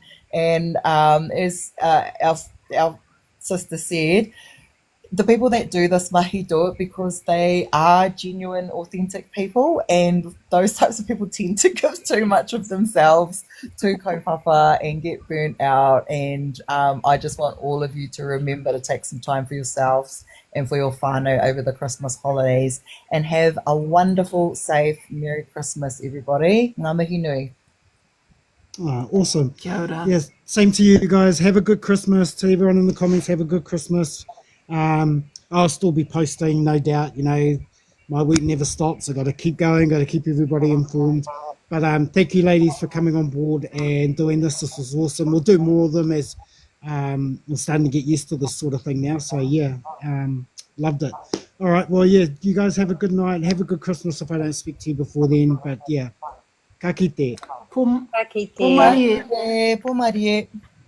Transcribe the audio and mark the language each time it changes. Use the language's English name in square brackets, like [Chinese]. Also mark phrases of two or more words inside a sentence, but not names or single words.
[English] And as our sister said, the people that do this mahi do it because they are genuine, authentic people, and those types of people tend to give too much of themselves to kaupapa and get burnt out. And I just want all of you to remember to take some time for yourselves and for your whānau over the Christmas holidays, and have a wonderful, safe, Merry Christmas, everybody. [Māori] Ngā mihi nui. [English] Awesome. [Māori] Kia ora. [English] Yes, same to you guys. Have a good Christmas. To everyone in the comments, have a good Christmas. I'll still be posting, no doubt. You know, my week never stops. I got to keep going, got to keep everybody informed. But thank you, ladies, for coming on board and doing this. This was awesome. We'll do more of them as we're starting to get used to this sort of thing now. So, yeah, loved it. All right, well, yeah, you guys have a good night. Have a good Christmas if I don't speak to you before then. But, yeah, [Māori] ka kite. Po, Ka kite. po mai e. Po Marie.